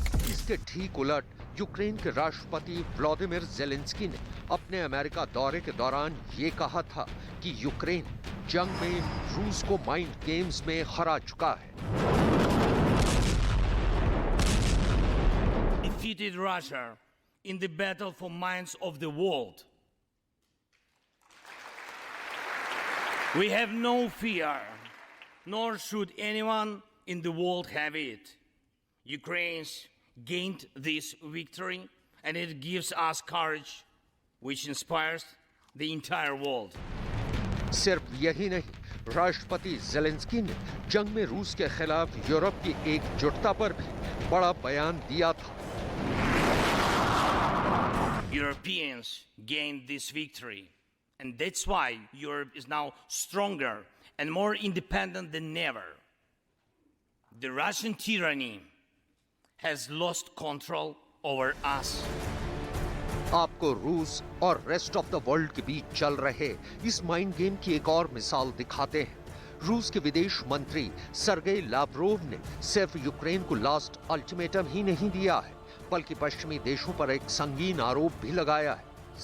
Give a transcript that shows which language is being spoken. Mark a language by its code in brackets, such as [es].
[hi] इसके ठीक उलट यूक्रेन के राष्ट्रपति व्लादिमीर ज़ेलेंस्की ने अपने अमेरिका दौरे के दौरान ये कहा था कि यूक्रेन जंग में रूस को माइंड गेम्स में हरा चुका है। [en] Defeated Russia in the battle for minds of the world. We have no fear, nor should anyone in the world have it. Ukraine's gained this victory, and it gives us courage, which inspires the entire world. [hi] सिर्फ यही नहीं, राष्ट्रपति Zelensky ने जंग में रूस के खिलाफ यूरोप की एकजुटता पर भी बड़ा बयान दिया था। [en] Europeans gained this victory, and that's why Europe is now stronger and more independent than ever. The Russian tyranny has lost control over us. [hi] आपको रूस और रेस्ट ऑफ द वर्ल्ड के बीच चल रहे इस माइंड गेम की एक और मिसाल दिखाते हैं। रूस के विदेश मंत्री सर्गेई लावरोव ने सिर्फ यूक्रेन को लास्ट अल्टीमेटम ही नहीं दिया है, बल्कि पश्चिमी देशों पर एक संगीन आरोप भी लगाया है।